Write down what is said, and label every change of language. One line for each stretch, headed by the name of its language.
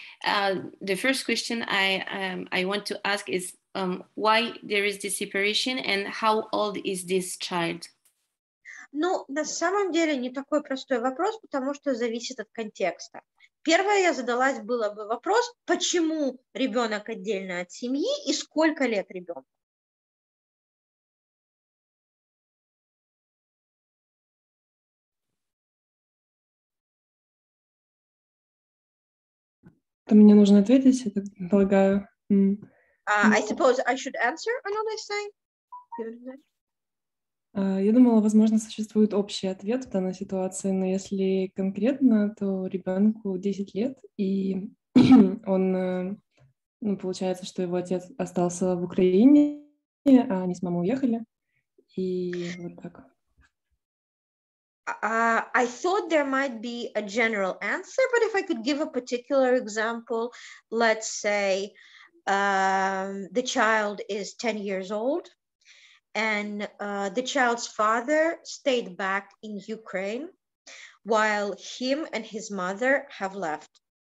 English: The first question I want to ask is why there is this separation and how old is this child?
Russian: Ну, на самом деле не такой простой вопрос, потому что зависит от контекста. Первое, я задалась было бы вопрос, почему ребенок отдельно от семьи и сколько лет ребенку? То мне нужно ответить, я так полагаю.
English: I suppose I should answer, Alena is saying.
Russian: Я думала, возможно, существует общий ответ в данной ситуации, но если конкретно, то ребенку 10 лет, и он, получается, что его отец остался в Украине, а они с мамой уехали, и вот так.
English: I thought there might be a general answer, but if I could give a particular example, let's say the child is 10 years old and the child's father stayed back in Ukraine while him and his mother have left.